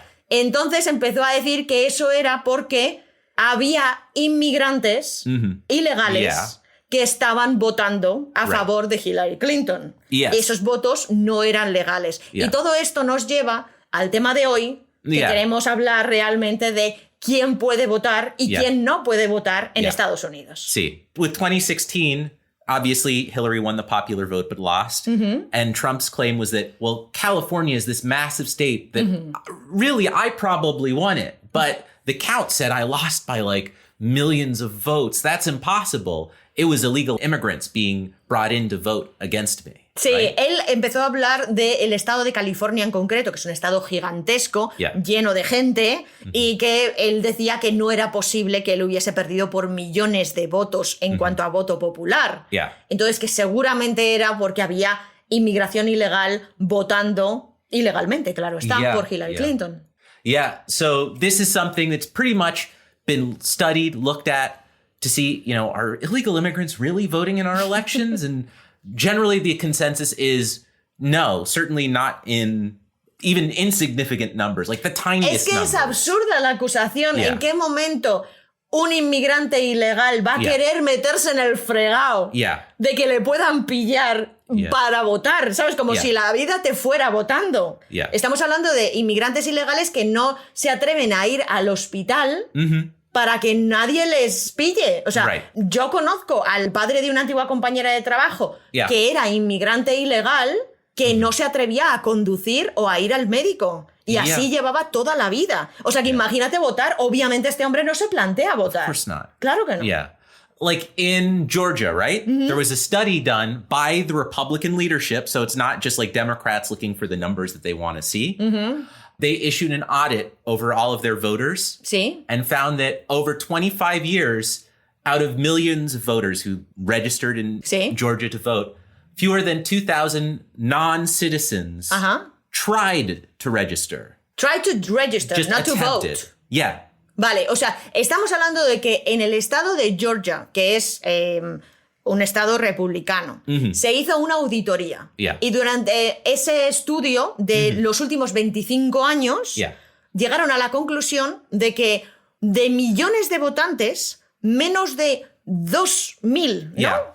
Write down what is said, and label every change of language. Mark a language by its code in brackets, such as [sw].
[es] Entonces empezó a decir que eso era porque había inmigrantes ilegales que estaban votando a favor de Hillary Clinton. Esos votos no eran legales. Y todo esto nos lleva al tema de hoy, que queremos hablar realmente de quién puede votar y quién no puede votar en Estados Unidos. Sí. [en] With 2016, obviously Hillary won the popular vote but lost. And Trump's claim was that, well, California is this massive state that really I probably won it. But the count said I lost by like millions of votes. That's impossible. It was illegal immigrants being brought in to vote against me. [es] Sí, él empezó a hablar del estado de California en concreto, que es un estado gigantesco, lleno de gente, y que él decía que no era posible que él hubiese perdido por millones de votos en cuanto a voto popular. Entonces, que seguramente era porque había inmigración ilegal votando ilegalmente, claro está, por Hillary Clinton. [en] So this is something that's pretty much been studied, looked at to see, are illegal immigrants really voting in our elections? And generally, the consensus is no, certainly not in even insignificant numbers, like the tiniest numbers. [es] Es absurda la acusación. ¿En qué momento un inmigrante ilegal va a querer meterse en el fregado de que le puedan pillar para votar? ¿Sabes? Como si la vida te fuera votando. Estamos hablando de inmigrantes ilegales que no se atreven a ir al hospital para que nadie les pille. O sea, yo conozco al padre de una antigua compañera de trabajo que era inmigrante ilegal, que no se atrevía a conducir o a ir al médico. Y así llevaba toda la vida. O sea, que imagínate votar. Obviamente este hombre no se plantea votar. [en] Of course not. [es] Claro que no. [en] Yeah. Like in Georgia, right? There was a study done by the Republican leadership. So it's not just like Democrats looking for the numbers that they want to see. They issued an audit over all of their voters and found that over 25 years, out of millions of voters who registered in Georgia to vote, fewer than 2,000 non-citizens tried to register. Tried to register, just not attempted. To vote. Yeah. [es] Vale, o sea, estamos hablando de que en el estado de Georgia, que es un estado republicano, se hizo una auditoría. Y durante ese estudio de los últimos 25 años, llegaron a la conclusión de que de millones de votantes, menos de 2.000, ¿no?